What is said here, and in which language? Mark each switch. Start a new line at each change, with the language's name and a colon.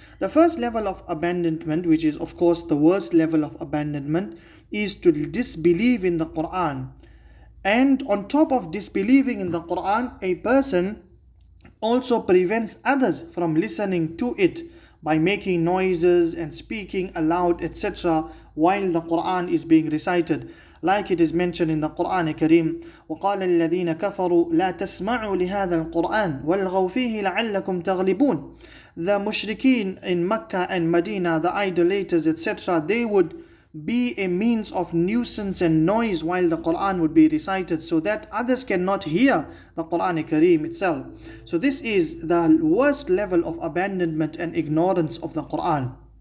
English: The first level of abandonment, which is of course the worst level of abandonment, is to disbelieve in the Quran. And on top of disbelieving in the Quran, a person also prevents others from listening to it by making noises and speaking aloud, etc., while the Quran is being recited. Like it is mentioned in the Qur'an Kareem,
Arabic: وَقَالَ الَّذِينَ كَفَرُوا لَا تَسْمَعُوا لِهَذَا الْقُرْآنِ وَالْغَوْا فِيهِ لَعَلَّكُمْ تَغْلِبُونَ.
English: The mushrikeen in Mecca and Medina, the idolaters, etc., they would be a means of nuisance and noise while the Quran would be recited, so that others cannot hear the Qur'an Kareem itself. So this is the worst level of abandonment and ignorance of the Quran.